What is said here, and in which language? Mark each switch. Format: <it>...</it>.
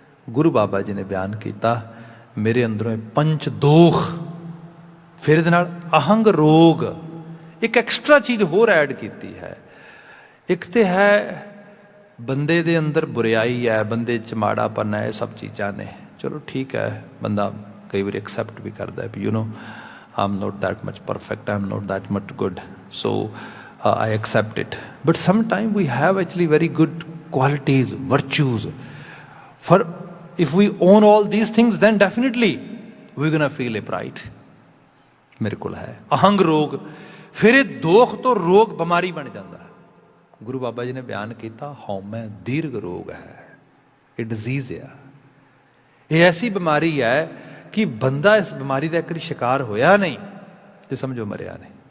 <pa>ਗੁਰੂ ਬਾਬਾ ਜੀ ਨੇ ਬਿਆਨ ਕੀਤਾ, ਮੇਰੇ ਅੰਦਰੋਂ ਇਹ ਪੰਚ ਦੋਖ, ਫਿਰ ਇਹਦੇ ਨਾਲ ਅਹੰਗ ਰੋਗ, ਇੱਕ ਐਕਸਟਰਾ ਚੀਜ਼ ਹੋਰ ਐਡ ਕੀਤੀ ਹੈ। ਇੱਕ ਤੇ ਹੈ ਬੰਦੇ ਦੇ ਅੰਦਰ ਬੁਰਿਆਈ ਹੈ, ਬੰਦੇ 'ਚ ਮਾੜਾਪਨ ਹੈ, ਇਹ ਸਭ ਚੀਜ਼ਾਂ ਨੇ। ਚਲੋ ਠੀਕ ਹੈ, ਬੰਦਾ ਕਈ ਵਾਰੀ ਐਕਸੈਪਟ ਵੀ ਕਰਦਾ ਹੈ</pa> <en>ਵੀ you know I'm not that much perfect, I'm not that much good, so I accept it. But sometimes we have actually very good qualities, virtues. For if we own all these things, then definitely we're gonna feel a pride.</en> <pa>ਮੇਰੇ ਕੋਲ ਹੈ ਅਹੰਗ ਰੋਗ, ਫਿਰ ਇਹ ਦੋਖ ਤੋਂ ਰੋਗ ਬਿਮਾਰੀ ਬਣ ਜਾਂਦਾ। ਗੁਰੂ ਬਾਬਾ ਜੀ ਨੇ ਬਿਆਨ ਕੀਤਾ, ਹਉਮੈ ਦੀਰਘ ਰੋਗ ਹੈ, ਇਹ ਡਿਜ਼ੀਜ਼ ਆ। ਇਹ ਐਸੀ ਬਿਮਾਰੀ ਹੈ ਕਿ ਬੰਦਾ ਇਸ ਬਿਮਾਰੀ ਦਾ ਇੱਕ ਵਾਰੀ ਸ਼ਿਕਾਰ ਹੋਇਆ ਨਹੀਂ ਤੇ ਸਮਝੋ ਮਰਿਆ ਨਹੀਂ।</pa>